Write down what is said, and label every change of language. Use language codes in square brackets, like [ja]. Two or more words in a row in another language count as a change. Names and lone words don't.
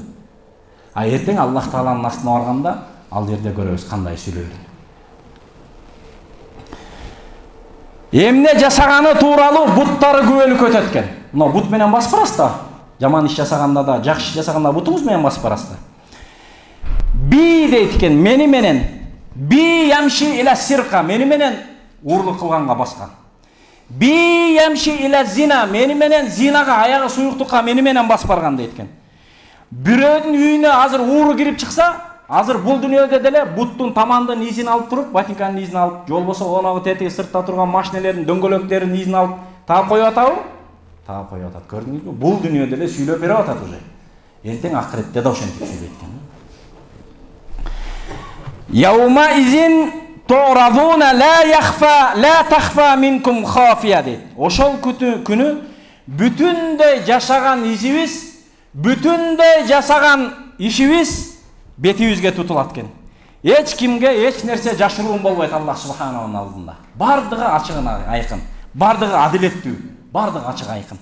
[ky] А эртең Аллах Тааланын астына барганда ал жерде көрөбүз кандай сүйлөөрүн. Эмне жасаганы тууралуу буттары күбөлүк өтөт экен. Мына бут менен басып барасыз да. Жаман иш жасаганда да, жакшы иш жасаганда бутуңуз менен басып барасыз да. Би дейт экен, мени менен [ar] بي يمشي إلى السرقة, [ky] мени менен уурлук кылганга баскан. [ar] بي يمشي إلى الزنا, [ky] мени менен зинага, аягы суюктукка мени менен басып барган дейт экен. Бирөөдүн үйүнө азыр ууру кирип чыкса, азыр бул дүйнөдө деле буттун тамандын изин алып туруп, ботинканын изин алып, жол болсо оногу тетиги сыртта турган машинелердин дөңгөлөктөрүнүн изин алып таап коюп атабы? Таап коюп атат. Көрдүңүзбү? Бул дүйнөдө эле сүйлөп берип атат уже. Эртең акыретте да ошентип сүйлөйт экен. [ar] يومئذ تعرضون لا تخفى منكم خافية дейт. [ky] Ошол күнү бүтүндөй жашаган изибиз, бүтүндөй жасаган ишибиз бетибизге тутулат экен. Эч кимге эч нерсе жашыруун болбойт Аллах субханахунун алдында. Бардыгы ачык айкын, бардыгы адилеттүү, бардыгы ачык айкын.